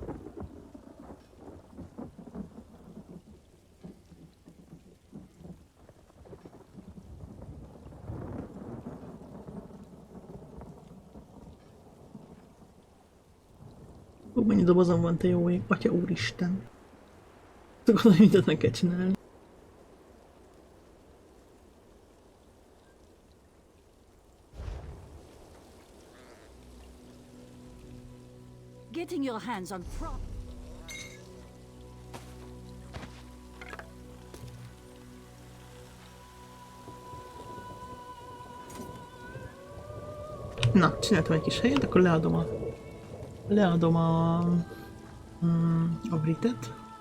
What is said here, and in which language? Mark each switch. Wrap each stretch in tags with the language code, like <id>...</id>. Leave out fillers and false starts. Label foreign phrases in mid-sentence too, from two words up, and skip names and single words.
<hu>Ó, mennyi dobozom van, te jó ég. Atya úristen. Tudod, hogy mindent meg kell csinálni.</hu> <en>Getting your hands on prop.</en> <hu>Na, csináltam egy kis helyet, akkor leadom a britet.</hu>